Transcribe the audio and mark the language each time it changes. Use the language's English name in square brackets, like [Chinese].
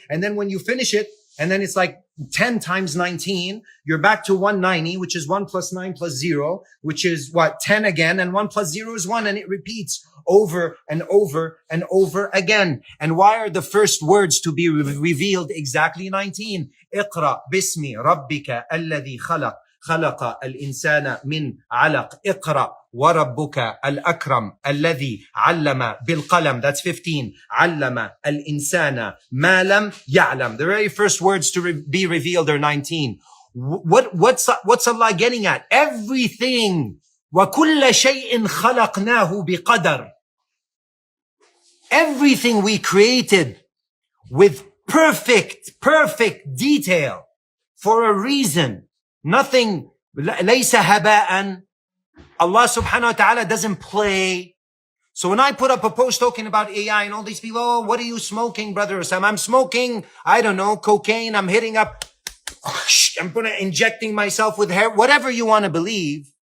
[English] And then when you finish it, and then it's like 10 times 19, you're back to 190, which is 1 plus 9 plus 0, which is what? 10 again. And 1 plus 0 is 1. And it repeats over and over and over again. And why are the first words to be revealed exactly 19? [Arabic] اقرأ باسم ربك الذي خلق خلق الإنسان من علق اقرأ وربك الأكرم الذي علم بالقلم. [English] That's 15. [Arabic] علم الإنسان ما لم يعلم. [English] The very first words to be revealed are 19. What's Allah getting at? Everything. [Arabic] وكل شيء خلقناه بقدر. [English] Everything we created with perfect detail for a reason. Nothing, [Arabic] ليس هباء. [English] Allah subhanahu wa ta'ala doesn't play. So when I put up a post talking about AI and all these people, oh, what are you smoking, brother Ousama? I'm smoking, I don't know, cocaine. I'm hitting up, I'm injecting myself with hair, whatever you want to believe.